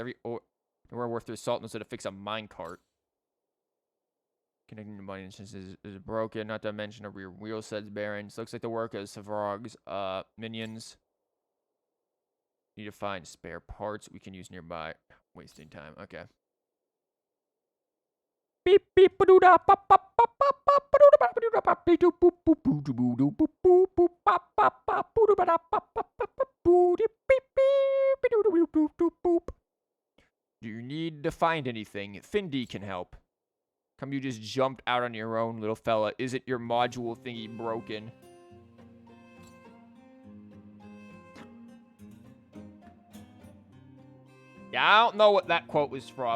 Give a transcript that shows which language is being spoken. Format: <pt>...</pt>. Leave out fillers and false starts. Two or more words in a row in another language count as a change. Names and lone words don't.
<en>We're worth their salt knows how to fix a minecart. Connecting the mining is broken. Not to mention a rear wheel sets bearings. Looks like the work of Savrog's minions. Need to find spare parts we can use nearby. Wasting time. Okay. Beep beep ba da pop pop pop pop pop ba da beep boop boop boop boop boop boop boop boop pop pop pop boop ba da pop pop pop pop boop beep beep boop boop boop boop. Do you need to find anything? Findy can help. Come, you just jumped out on your own, little fella. Isn't your module thingy broken? Yeah, I don't know what that quote was from.</en>